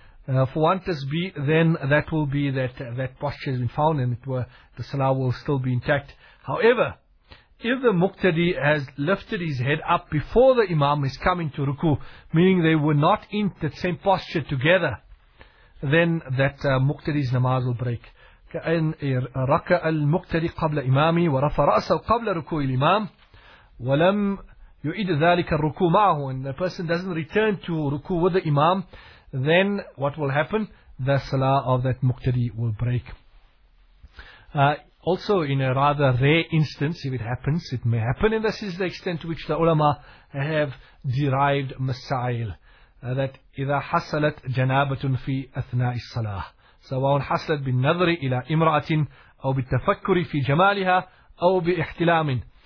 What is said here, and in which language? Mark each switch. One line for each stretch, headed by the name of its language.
English: For one tasbih, then that will be that that posture has been found and it were, the salah will still be intact. However, if the muqtadi has lifted his head up before the imam is coming to ruku, meaning they were not in the same posture together, then that muqtadi's namaz will break.
Arabic: كأن ركع المقتدي قبل إمامي ورفع رأسه قبل ركوع الإمام ولم يؤيد ذلك الركوع معه.
English: When the person doesn't return to ركوع with the Imam, then what will happen? The salah of that muqtadi will break. Also, in a rather rare instance, if it happens, it may happen, and this is the extent to which the ulama have derived masail, that
Arabic: إذا حصلت جنابة في أثناء الصلاة سواء حصلت بالنظر إلى إمرأة أو بالتفكر في جمالها أو باحتلام.